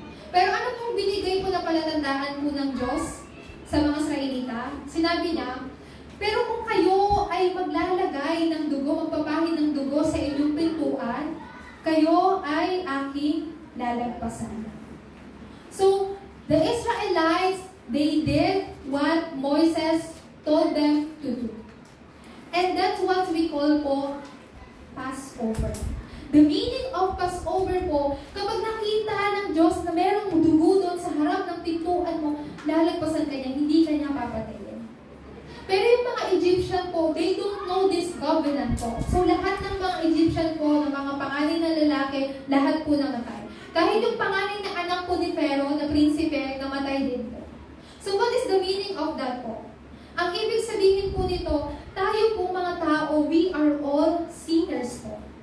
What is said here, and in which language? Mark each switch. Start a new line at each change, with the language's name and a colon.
Filipino: Pero ano pong binigay po na palatandaan po ng Diyos sa mga Israelita? Sinabi niya, pero kung kayo ay maglalagay ng dugo, magpapahin ng dugo sa inyong pintuan, kayo ay aking lalagpasan.
English: So, the Israelites, they did what Moses told them to do. And that's what we call po Passover. The meaning of Passover
Filipino: po, kapag nakita ng Diyos na merong dugo doon sa harap ng pintuan mo, lalagpasan ka niya, hindi ka niya papatayin. Pero yung mga Egyptian po,
English: they don't know this covenant po.
Filipino: So lahat ng mga Egyptian po, ng mga panganay na lalaki, lahat po namatay. Kahit yung panganay na anak po ni Pharaoh, na prinsipe, namatay din po.
English: So what is the meaning of that po?
Filipino: Ang ibig sabihin po nito, tayo po mga tao,
English: we are all sinners
Filipino: po.